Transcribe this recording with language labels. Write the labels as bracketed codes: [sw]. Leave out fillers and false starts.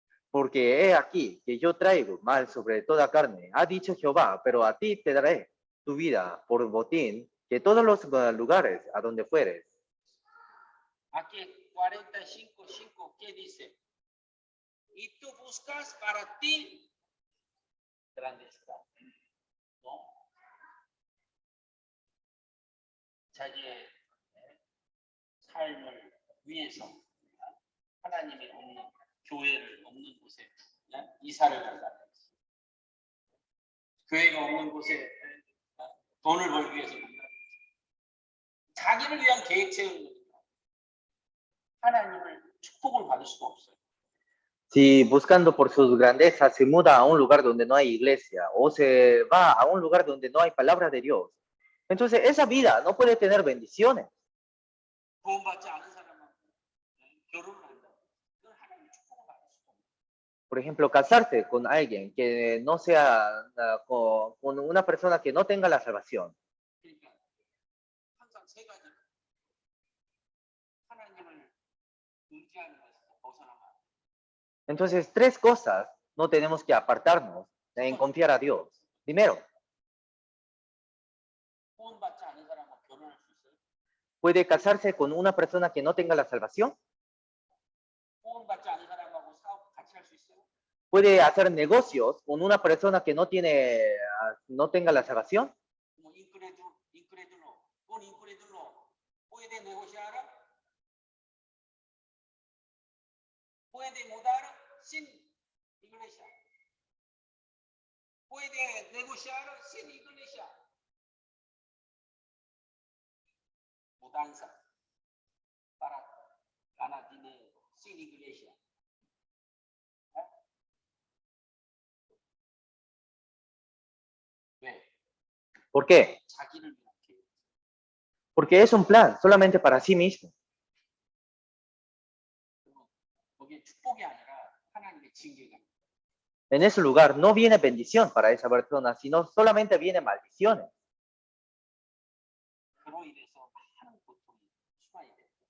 [es] Porque he aquí que yo traigo mal sobre toda carne, ha dicho Jehová, pero a ti te daré tu vida por botín, que todos los lugares a donde fueres. Aquí 45:5, ¿qué dice? Y tú buscas para ti grandeza, ¿no? [ko] 자기의 삶을 위해서 하나님이 없는 교회를 없는 곳에 이사를 간다. 교회가 없는 곳에 돈을 벌기 위해서 간다. 자기를 위한 계획 세우는 하나님을 축복을 받을 수가 없어요. [es] Si buscando por sus grandezas se muda a un lugar donde no hay iglesia o se va a un lugar donde no hay palabra de Dios, entonces esa vida no puede tener bendiciones. [ko] 구원받지 않은 사람은 결혼을 한다. 그건 하나님 축복을 받을 수가 없어요. [es] Por ejemplo, casarse con alguien que no sea, con una persona que no tenga la salvación. [ko] 그러니까 항상 세 가지 하나님을 의지하는 것에서 벗어나면 [es] Entonces, tres cosas no tenemos que apartarnos en confiar a Dios. Primero, [ko] 구원받지 않은 사람은 결혼할 수 있어요? [es] puede casarse con una persona que no tenga la salvación. [ko] 구원받지 않은 사람하고 사업 같이 할 수 있어요? [es] Puede hacer negocios con una persona que no tenga la salvación. 뭐 incrédulo, con incrédulo puede negociar, puede mudar sin iglesia, puede negociar sin iglesia. Mudanza para ganar dinero sin iglesia. [ko] 왜? [es] ¿Por qué? [ko] 자기를 위한 계획. [es] Porque es un plan solamente para sí mismo. [ko] 거기에 축복이 아니라 하나님의 징계가. [es] En ese lugar no viene bendición para esa persona, sino solamente viene maldiciones. [ko] 그로 인해서 많은 고통이 수많이 돼.